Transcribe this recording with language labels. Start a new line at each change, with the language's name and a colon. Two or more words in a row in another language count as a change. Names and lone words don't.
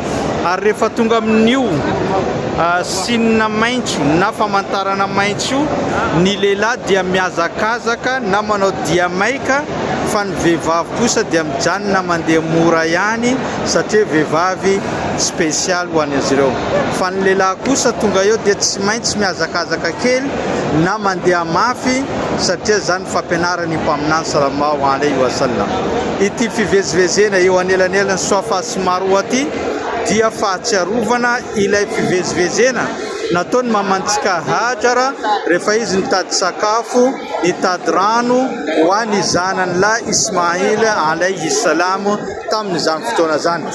Malagasy: Ary rehefa tonga amin'io sinina maitso na famantarana maitso, ny lehilahy dia mihazakazaka na manao dia maika, fa ny vehivavy kosa dia mijanona mandeha mora ihany satria vehivavy spesialy ho an'izy ireo. Fa ny lehilahy kosa tonga eo dia tsy maintsy mihazakazaka kely na mandeha mafy satria zany fampianarany mpaminany
Arabic: صلى الله عليه وسلم.
Malagasy: Ity fivezivezena eo anelanelan'ny Safa sy Marwa ty dia fahatsiarovana ilay fivezivezena nataony mamantsika Hajara rehefa izy nitady sakafo, nitady rano ho an'ny zanany lahy Ismail
Arabic: عليه السلام
Malagasy: tamin'izany fotoana zany.